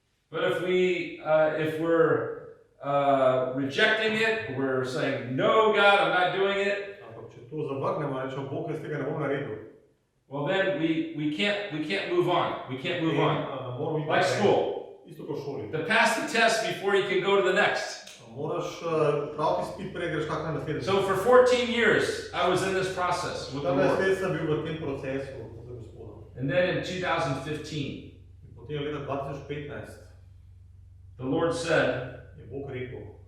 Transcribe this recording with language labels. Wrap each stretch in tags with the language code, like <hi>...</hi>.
<en>But if we're rejecting it, we're saying, no, God, I'm not doing it,</en> <sl>Ampak če to zavrnemo in rečemo, Bog, jaz tega ne bom naredil,</sl> <en>well, then we can't move on. We can't move on.</en> <sl>moramo iti</sl> <en>Like</en> <sl>naprej.</sl> <en>school.</en> <sl>Isto kot v šoli.</sl> <en>To pass the test before you can go to the next.</en> <sl>Moraš praviti izpit, prej greš kak na naslednji.</sl> <en>So for 14 years, I was in this process with the</en> <sl>14</sl> <en>Lord.</en> <sl>let sem bil v tem procesu z Gospodom.</sl> <en>And then in 2015,</en> <sl>In potem leta 2015</sl> <en>the Lord said,</en> <sl>je Bog rekel,</sl>